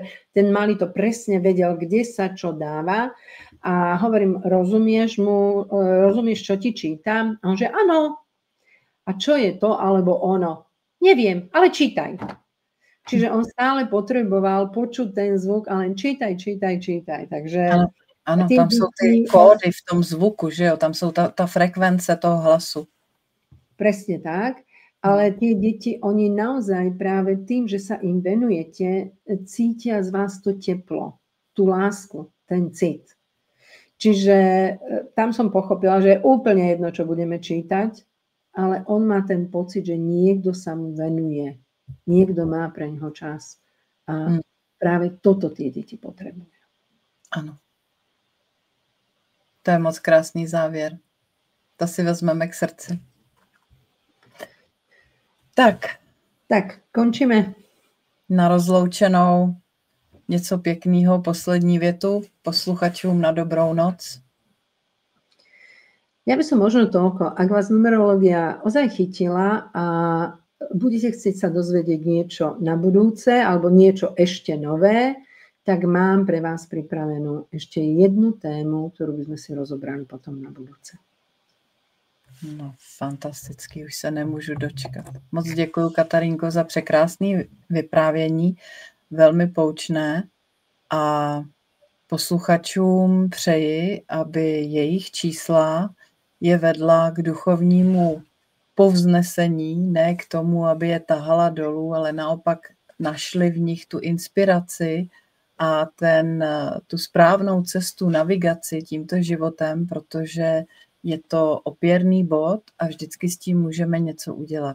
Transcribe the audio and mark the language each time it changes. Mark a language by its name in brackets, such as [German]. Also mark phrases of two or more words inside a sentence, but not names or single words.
[Slovak] Ten malý to presne vedel, kde sa čo dáva a hovorím, rozumieš, čo ti čítam? A on že áno. A čo je to, alebo ono? Neviem, ale čítaj. Čiže on stále potreboval počuť ten zvuk a len čítaj. Takže [Czech] ano, tam jsou ty kódy v tom zvuku, že jo? Tam jsou ta frekvence toho hlasu. [Slovak] Presne tak. Ale tie deti, oni naozaj práve tým, že sa im venujete, cítia z vás to teplo, tú lásku, ten cit. Čiže tam som pochopila, že je úplne jedno, čo budeme čítať, ale on má ten pocit, že niekto sa mu venuje. Niekto má pre ňoho čas. A práve toto tie deti potrebujú. [Czech] Ano. To je moc krásný závěr. To si vezmeme k srdci. Tak, končíme. Na rozloučenou něco pěkného, poslední větu posluchačům na dobrou noc. [Slovak] Ja by som možno toľko, ak vás numerológia ozaj chytila a budete chcieť sa dozvedieť niečo na budúce alebo niečo ešte nové, tak mám pre vás pripravenú ešte jednu tému, ktorú by sme si rozobrali potom na budúce. [Czech] No, fantastický, už se nemůžu dočkat. Moc děkuji, Katarínko, za překrásné vyprávění, velmi poučné a posluchačům přeji, aby jejich čísla je vedla k duchovnímu povznesení, ne k tomu, aby je tahala dolů, ale naopak našli v nich tu inspiraci a tu správnou cestu, navigaci tímto životem, protože je to opěrný bod a vždycky s tím můžeme něco udělat.